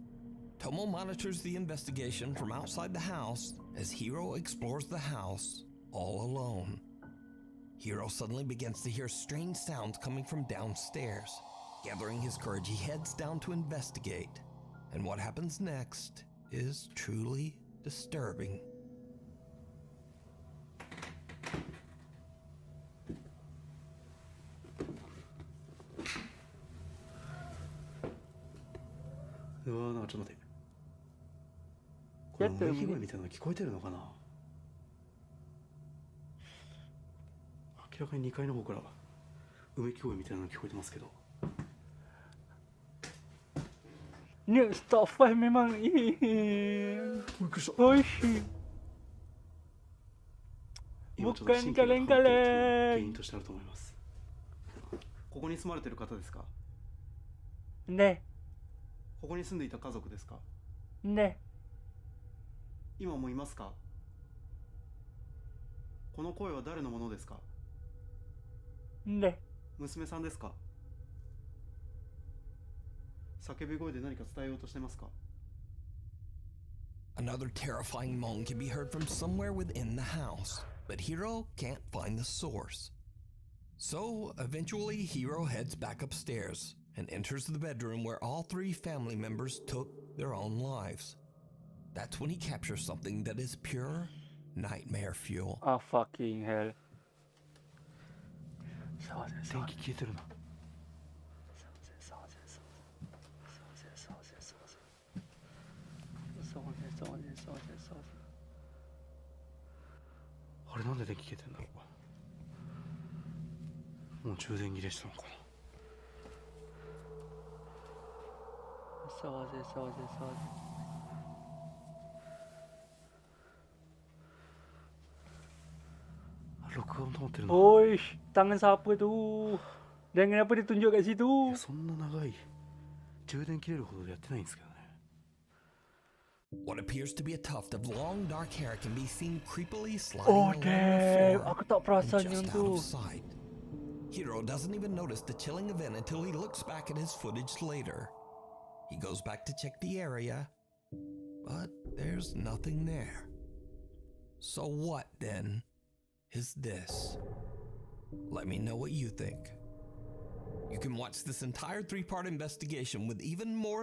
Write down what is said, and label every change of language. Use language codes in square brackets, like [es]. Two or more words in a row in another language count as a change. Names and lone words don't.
[en] Tomo monitors the investigation from outside the house as Hiro explores the house all alone. Hiro suddenly begins to hear strange sounds coming from downstairs. Gathering his courage, he heads down to investigate. And what happens next is truly disturbing. [ja] なんかちょっと待って。これうめき声みたいなの聞こえてるのかな。明らかに2階の方からうめき声みたいなの聞こえてますけど。 [ms] Ni [en] stop fight [ms] memang [ja] びっくりした。 Hoish. 今ちょっと神経が不安定と原因としてあると思います。ここに住まれてる方ですか。 Ne, ここに住んでいた家族ですか。 ne. 今もいますか。この声は誰のものですか。 Ne. 娘さんですか。叫び声で何か伝えようとしてますか。 [en] Another terrifying moan can be heard from somewhere within the house, but Hiro can't find the source. So, eventually, Hiro heads back upstairs and enters the bedroom where all three family members took their own lives. That's when he captures something that is pure nightmare fuel. Ah, fucking hell. [ja] 電気消えてるな。あれなんで電気消えてんだろう。もう充電切れしたのかな。録音止まってるな。 [ms] Hoish, tangan siapa tu? Dan kenapa dia tunjuk kat い situ? [ja] やそんな長い充電切れるほどでやってないんですけどね。 [en] What appears to be a tuft of long dark hair can be seen creepily sliding Oh along damn, the floor [ms] aku tak [en] and [ms] perasan [en] just [ms] yang [en] out [ms] tu. [en] of sight. Hiro doesn't even notice the chilling event until he looks back at his footage later. He goes back to check the area, but there's nothing there. So what then is this? Let me know what you think. You can watch this entire 3-part investigation with even more